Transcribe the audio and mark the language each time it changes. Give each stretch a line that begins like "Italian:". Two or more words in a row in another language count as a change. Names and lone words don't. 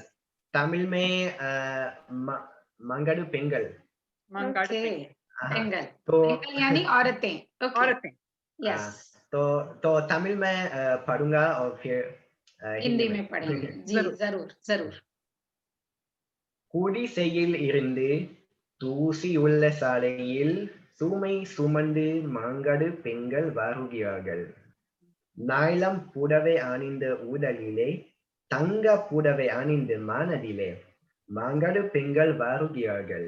Hindi: तमिल में मंगादू पेंगल। मंगाड़ू ओके। हाँ, पेंगल, तो पेंगल यानी औरतें। ओके। औरतें। यस। तो तमिल में पढ़ूंगा और फिर हिंदी हिंदी में। में पढ़ेंगे जी, जरूर। जरूर जरूर।
Tamil: குடிசையில் இருந்து தூசி உள்ள சாலையில் சுமை சுமந்து மாங்கடு பெண்கள் வருகிறார்கள். நாயிலம் புடவை அணிந்த உடலிலே தங்க புடவை அணிந்த மனதிலே மாங்கடு பெண்கள் வருகிறார்கள்.